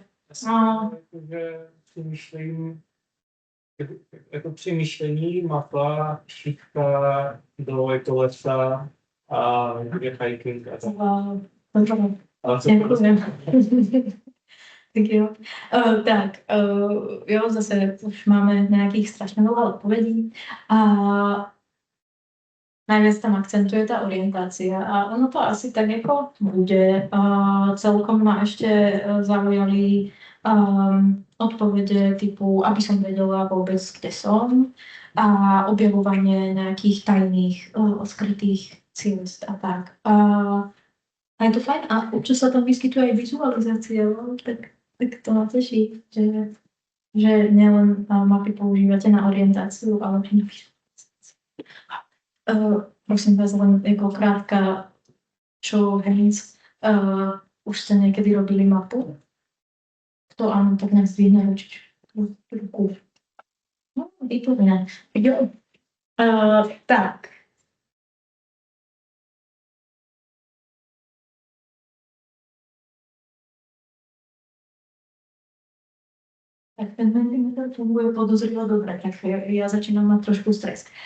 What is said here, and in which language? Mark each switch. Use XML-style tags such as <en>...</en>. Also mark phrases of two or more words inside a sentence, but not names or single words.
<cs>Že přemýšlím, jako přemýšlení, mapa, šitka, dole kolesa a je hiking a tak. Wow. Ale co</cs> <sk>Ďakujem. Tak jo. Jo, zase už máme nějakých strašně veľa odpovědí a najviac tam akcentuje tá orientácia a ono to asi tak jako bude. Celkom ma ešte zaujali odpovede typu, aby som vedela vôbec, kde som a objavovanie nejakých tajných skrytých ciest a tak. A je to fajn a občas sa tam vyskytuje aj vizualizácia, no, tak to ma teší, že nielen mapy používate na orientáciu, ale aj na vizualizáciu. Prosím vás, len jako krátka</sk> <en>show of hands.</en> <sk>Už ste niekedy robili mapu? Kto áno, tak nech zdvihne ruku. No, výborné. Jo. Tak. Tak ten Mentimeter funguje podozrivo dobre, tak ja začínam mať trošku stres.</sk>